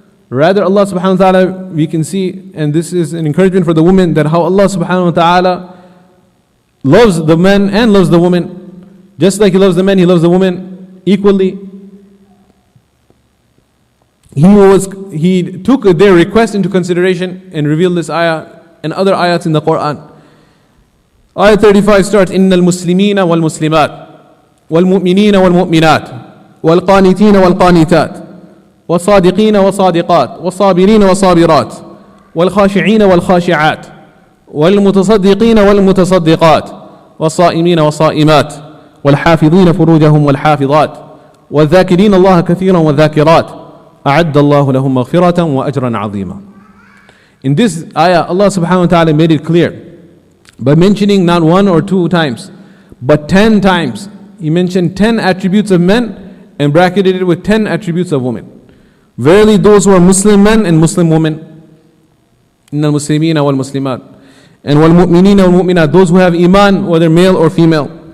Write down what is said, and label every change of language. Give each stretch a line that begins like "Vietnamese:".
English: Rather, Allah subhanahu wa ta'ala, we can see, and this is an encouragement for the women, that how Allah subhanahu wa ta'ala loves the men and loves the woman. Just like He loves the men, He loves the women equally. He took their request into consideration and revealed this ayah and other ayats in the Quran. Ayah 35 starts,
Arabic: إِنَّ الْمُسْلِمِينَ وَالْمُسْلِمَاتِ وَالْمُؤْمِنِينَ وَالْمُؤْمِنَاتِ وَالْقَانِتِينَ وَالْقَانِتَاتِ والصادقين والصادقات والصابرين والصابرات والخاشعين والخاشعات والمتصدقين والمتصدقات والصائمين والصائمات والحافظين فروجهم والحافظات والذاكرين الله كثيرا والذاكرات أعد الله لهم مغفرة وأجرا عظيما.
English: In this ayah, Allah subhanahu wa ta'ala made it clear by mentioning not one or two times, but 10 times. He mentioned 10 attributes of men and bracketed it with 10 attributes of women. Verily those who are Muslim men and Muslim women,
Arabic: إِنَّ الْمُسْلِمِينَ وَالْمُسْلِمَاتِ,
English: and
Arabic: وَالْمُؤْمِنِينَ وَالْمُؤْمِنَاتِ,
English: those who have iman, whether male or female.